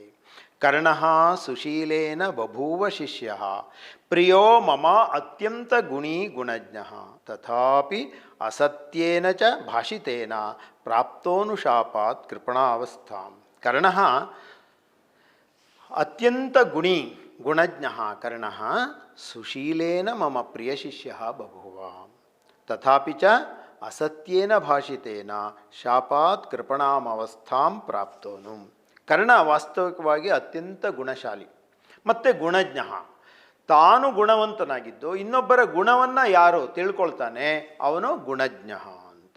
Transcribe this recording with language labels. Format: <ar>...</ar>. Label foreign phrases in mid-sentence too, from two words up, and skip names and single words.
<sa>ಕರ್ಣ ಸುಶೀಲೇನ ಬಭೂವ ಶಿಷ್ಯ ಪ್ರಿಯೋ ಮಮ ಅತ್ಯಂತ ಗುಣೀ ಗುಣಜ್ಞ ತಥಾಪಿ ಅಸತ್ಯೇನ ಚ ಭಾಷಿತೇನ ಪ್ರಾಪ್ತೋನು ಶಾಪಾತ್ ಕೃಪಣಾವಸ್ಥಾಂ. ಕರ್ಣ ಅತ್ಯಂತ ಗುಣೀ ಗುಣಜ್ಞ ಕರ್ಣ ಸುಶೀಲೇನ ಮಮ ಪ್ರಿಯ ಶಿಷ್ಯ ಬಭೂವ ತಥಾಪಿ ಚ ಅಸತ್ಯೇನ ಭಾಷಿತೇನ ಶಾಪಾತ್ ಕೃಪಣಾಮವಸ್ಥಾಂ ಪ್ರಾಪ್ತೋನು.</sa> <kn>ಕರ್ಣ ವಾಸ್ತವಿಕವಾಗಿ ಅತ್ಯಂತ ಗುಣಶಾಲಿ ಮತ್ತು ಗುಣಜ್ಞ. ತಾನು ಗುಣವಂತನಾಗಿದ್ದು ಇನ್ನೊಬ್ಬರ ಗುಣವನ್ನು ಯಾರು ತಿಳ್ಕೊಳ್ತಾನೆ ಅವನು ಗುಣಜ್ಞ ಅಂತ.</kn>